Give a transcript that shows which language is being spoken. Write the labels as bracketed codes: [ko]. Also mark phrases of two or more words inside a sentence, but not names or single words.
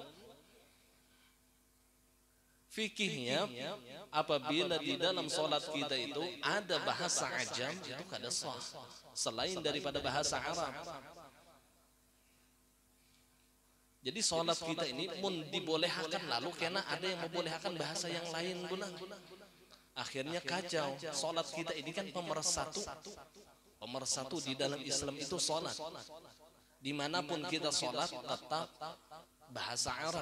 [id] Fikihnya apabila di dalam solat kita itu ada bahasa ajam, itu kada sah selain daripada bahasa Arab. Jadi sholat kita ini mun dibolehkan, lalu kena ada yang membolehkan bahasa yang lain guna. Akhirnya kacau. Sholat kita ini kan pemersatu. Pemersatu di dalam Islam itu sholat. Dimanapun kita sholat tetap bahasa Arab.